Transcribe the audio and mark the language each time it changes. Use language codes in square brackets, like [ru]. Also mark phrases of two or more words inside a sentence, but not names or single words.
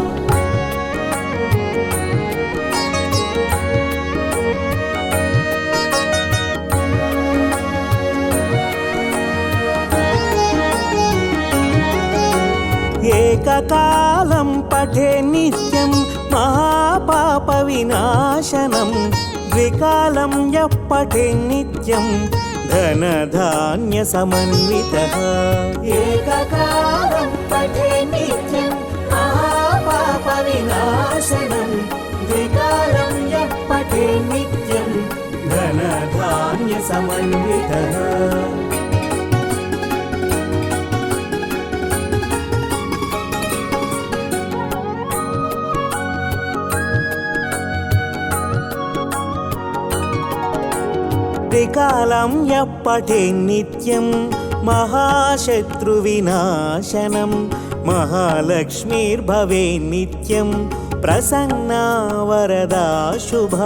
[sa] ఏకకాలం పఠే నిత్యం మహాపాప వినాశనం ద్వికాలం యః పఠే నిత్యం ధనధాన్య సమన్వితః ఏకకాలం పఠే నిత్యం మహాపాప వినాశనం ద్వికాలం యః పఠే నిత్యం ధనధాన్య సమన్వితః त्रिकालं यः पठे नित्यं महाशत्रुविनाशनं महालक्ष्मीर्भवे नित्यं प्रसन्ना वरदा शुभा